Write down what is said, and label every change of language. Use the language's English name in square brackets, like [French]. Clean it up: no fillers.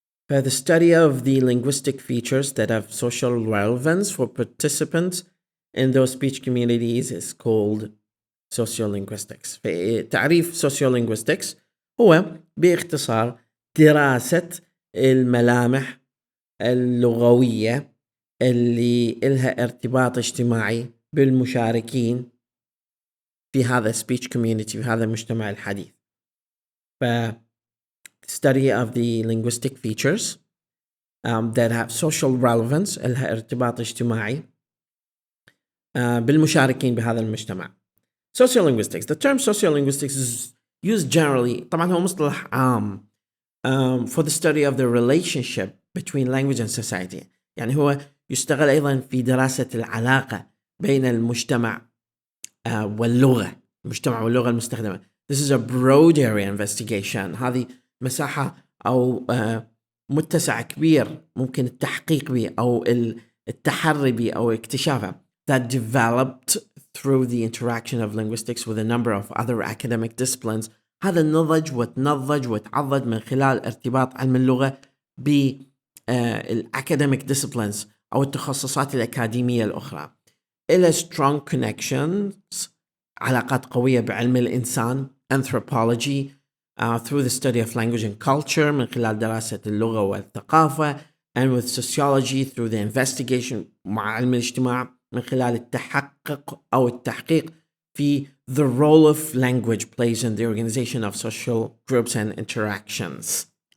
[English] The study of the linguistic features that have social relevance for participants in those speech communities is called Sociolinguistics. [Arabic] تعريف Sociolinguistics هو باختصار دراسة الملامح اللغوية اللي إلها ارتباط اجتماعي بالمشاركين في هذا [English] speech community [Arabic] في هذا المجتمع الحديث. [English] study of the linguistic features that have social relevance [Arabic] إلها ارتباط اجتماعي بالمشاركين بهذا المجتمع. [English] Sociolinguistics. The term sociolinguistics is used generally [Arabic] طبعا هو مصطلح عام [English] for the study of the relationship between language and society. [Arabic] يعني هو يستغل أيضا في دراسة العلاقة بين المجتمع واللغة المستخدمة. [English] This is a broad area investigation. [Arabic] هذه مساحة أو متسع كبير ممكن التحقيق به أو التحري به أو اكتشافه [English] that developed through the interaction of linguistics with a number of other academic disciplines. [Arabic] هذا النضج وتنضج وتعضد من خلال ارتباط علم اللغة بال [English] academic disciplines [Arabic] أو التخصصات الأكاديمية الأخرى. [English] إلى strong connections [Arabic] علاقات قوية بعلم الإنسان [English] anthropology through the study of language and culture [Arabic] من خلال دراسة اللغة والثقافة [English] and with sociology through the investigation [Arabic] مع علم الاجتماع من خلال التحقيق في [English] the role of language plays in the organization of social groups and interactions.